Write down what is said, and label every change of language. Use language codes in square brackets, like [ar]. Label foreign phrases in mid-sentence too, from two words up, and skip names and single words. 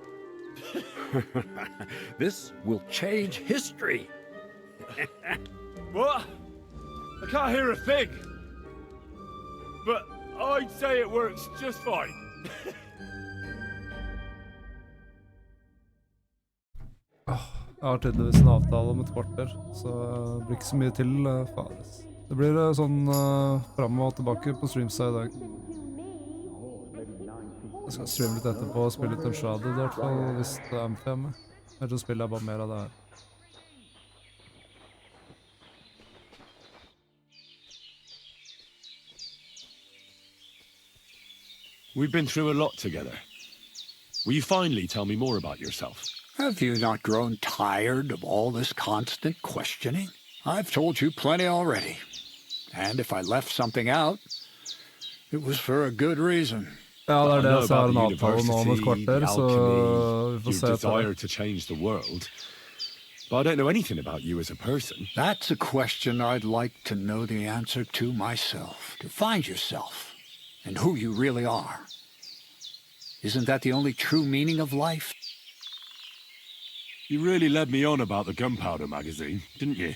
[en] This will change history. What? I can't hear a thing. But I'd say it works just fine. [no] Jeg har tydeligvis en avtale om et kvarter, så det blir ikke så mye til, fares. Det blir sånn frem og tilbake på streamsa i dag. Jeg skal streame litt etterpå og spille litt Uncharted i hvert fall, hvis det er hjemme. Ellers så spiller jeg bare mer av det her. [en] We've been through a lot together. Will you finally tell me more about yourself? Have you not grown tired of all this constant questioning? I've told you plenty already. And if I left something out, it was for a good reason. [no] Ja, det [en] I [no] det [en] know [no] jeg sa, [en] about [no] en [en] the [no] avtale nå om et [en] university, [no] kvarter, [en] the [no] så [en] alchemy, [no] vi får se [en] your [no] etter [en] desire [no] det. [en] to change the world. But I don't know anything about you as a person. That's a question I'd like to know the answer to myself. To find yourself and who you really are. Isn't that the only true meaning of life? You really led me on about the gunpowder magazine, didn't you?